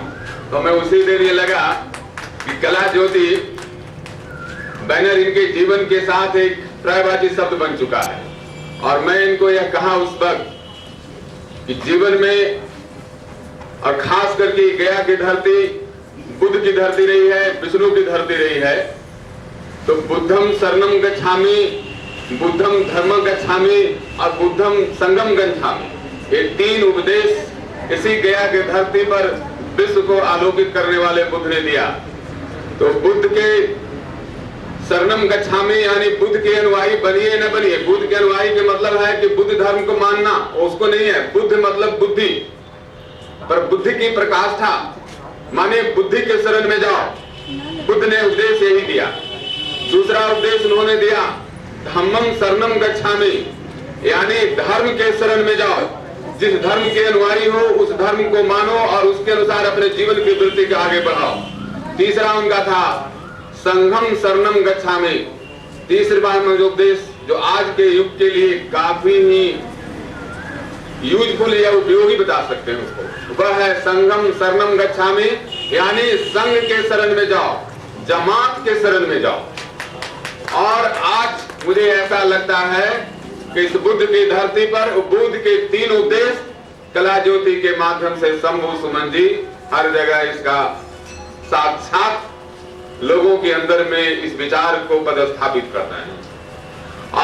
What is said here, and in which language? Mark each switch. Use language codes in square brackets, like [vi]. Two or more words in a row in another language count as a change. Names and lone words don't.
[hi] तो मैं उसी दिन ये लगा कि कला ज्योति बैनर इनके जीवन के साथ एक पर्यायवाची शब्द बन चुका है। और मैं इनको यह कहा उस वक्त कि जीवन में और खास करके गया की धरती बुद्ध की धरती रही है, विष्णु की धरती रही है, तो [pi] बुद्धम शरणम गच्छामि, बुद्धम धर्मम गच्छामि [hi] और [pi] बुद्धम संगम गच्छामि, [hi] ये 3 उपदेश इसी गया की धरती पर विश्व को आलोकित करने वाले बुद्ध ने दिया। तो बुद्ध के [pi] शरणम गच्छामि [hi] यानी बुद्ध के अनुयायी बनिए न बनिए। बुद्ध के अनुयायी के मतलब है कि बुद्ध धर्म को मानना, उसको नहीं है। बुद्ध मतलब बुद्धि, पर बुद्धि की प्रकाष्ठा माने बुद्धि के शरण में जाओ। बुद्ध ने उपदेश यही दिया। दूसरा उपदेश उन्होंने दिया [pi] धम्मम शरणम गच्छामि [hi] यानी धर्म के शरण में जाओ। जिस धर्म के अनुयायी हो उस धर्म को मानो और उसके अनुसार अपने जीवन की वृत्ति को आगे बढ़ाओ। तीसरा उनका था [pi] संघम शरणम गच्छामि। [hi] तीसरी बार में जो उपदेश जो आज के युग के लिए काफी ही यूजफुल या उपयोगी बता सकते हैं उसको, वह है [pi] संघम शरणम गच्छामि [hi] यानी संघ के शरण में जाओ, जमात के शरण में जाओ। और आज मुझे ऐसा लगता है कि इस बुद्ध की धरती पर बुद्ध के 3 उपदेश कला ज्योति के माध्यम से शंभु सुमन जी हर जगह इसका साक्षात लोगों के अंदर में इस विचार को पदस्थापित करते हैं।